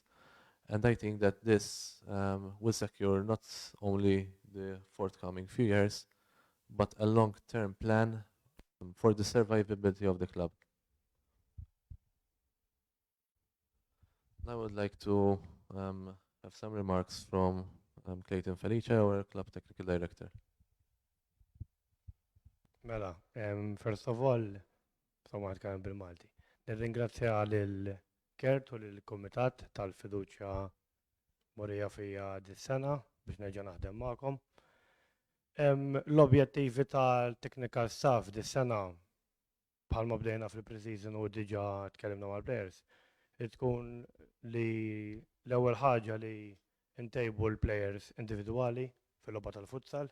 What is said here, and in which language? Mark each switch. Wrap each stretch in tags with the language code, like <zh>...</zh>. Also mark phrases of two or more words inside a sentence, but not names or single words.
<en>And I think that this will secure not only the forthcoming few years, but a long-term plan for the survivability of the club. I would like to have some remarks from Clayton Felice, our club technical director. Mela, first of all,</en> <mt>insomma nitkellem bil-Malti. Nirringrazzja lil Kert u lill-Kumitat tal-fiduċja morija fija dis-sena biex nerġa' naħdem magħkom. L-objettivi tal-</mt> <en>technical staff</en> <mt>dis-sena bħalma bdejna fil-pre-season u diġà tkellimna mal-players, tkun li l-ewwel ħaġa li ntejbu l-players individwali fil-logħba tal-futsal.</mt>